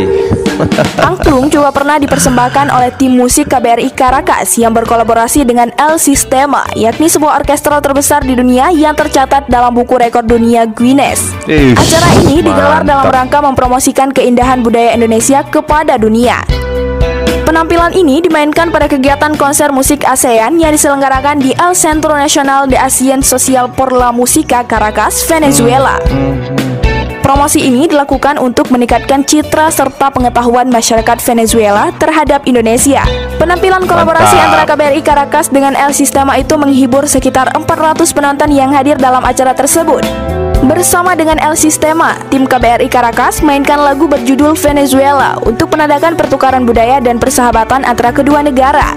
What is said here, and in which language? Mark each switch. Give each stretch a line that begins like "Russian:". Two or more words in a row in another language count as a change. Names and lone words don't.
Indonesian: Angklung juga pernah dipersembahkan oleh tim musik KBRI Caracas yang berkolaborasi dengan El Sistema, yakni sebuah orkestra terbesar di dunia yang tercatat dalam buku rekor dunia Guinness. Acara ini digelar dalam rangka mempromosikan keindahan budaya Indonesia kepada dunia. Penampilan ini dimainkan pada kegiatan konser musik ASEAN yang diselenggarakan di El Centro Nacional de Acción Social por la Música Caracas, Venezuela. Promosi ini dilakukan untuk meningkatkan citra serta pengetahuan masyarakat Venezuela terhadap Indonesia. Penampilan kolaborasi antara KBRI Caracas dengan El Sistema itu menghibur sekitar 400 penonton yang hadir dalam acara tersebut. Bersama dengan El Sistema, tim KBRI Caracas mainkan lagu berjudul Venezuela untuk menandakan pertukaran budaya dan persahabatan antara kedua negara.